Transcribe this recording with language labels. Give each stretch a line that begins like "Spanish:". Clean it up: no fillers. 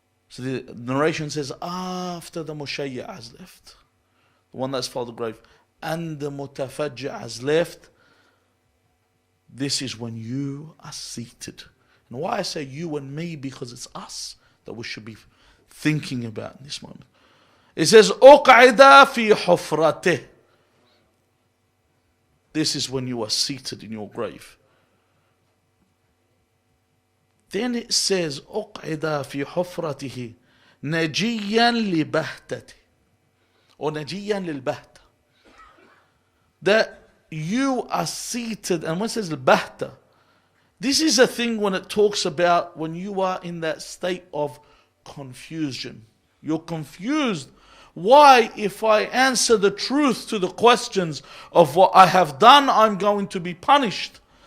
English: So the narration says, after the mushayya' has left, the one that's followed the grave, and the mutafajja' has left, this is when you are seated. And why I say you and me, because it's us that we should be thinking about in this moment. It says,
Arabic: أُقْعِدَ فِي حُفْرَتِهِ.
English: This is when you are seated in your grave. Then it says,
Arabic: أُقْعِدَ فِي حُفْرَتِهِ نَجِيًّا لِبَهْتَتِهِ.
English: Or
Arabic: نَجِيًّا لِلْبَهْتَةِ.
English: That you are seated, and when it says البهتة, this is a thing when it talks about when you are in that state of confusion. You're confused. Why, if I answer the truth to the questions of what I have done, I'm going to be punished.